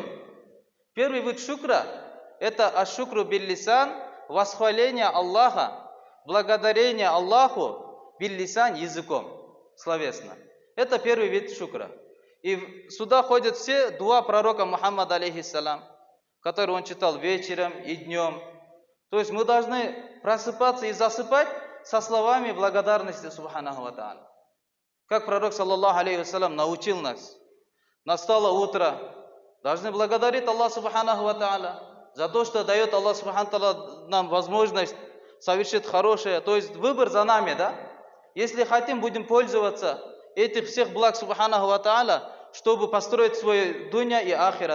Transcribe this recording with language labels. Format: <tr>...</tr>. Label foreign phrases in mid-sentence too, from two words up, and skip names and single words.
<ru>Первый вид шукра – это</ru> <ar>الشكر باللسان,</ar> <ru>восхваление Аллаха, благодарение Аллаху биллисан, языком, словесно. Это первый вид шукра. И сюда ходят все дуа пророка Мухаммада, алейхиссалям, которые он читал вечером и днем. То есть мы должны просыпаться и засыпать со словами благодарности</ru> <ar>سبحانه وتعالى.</ar> <ru>Как пророк,</ru> <ar>صلى الله عليه وسلم,</ar> <ru>научил нас. Настало утро, должны благодарить</ru> <ar>الله سبحانه وتعالى</ar> <ru>за то, что дает</ru> <ar>الله سبحانه وتعالى</ar> <ru>нам возможность совершить хорошее. То есть выбор за нами, да? Если хотим, будем пользоваться этих всех благ</ru> <ar>سبحانه وتعالى,</ar> <ru>чтобы построить свой дуня и ахират.</ru>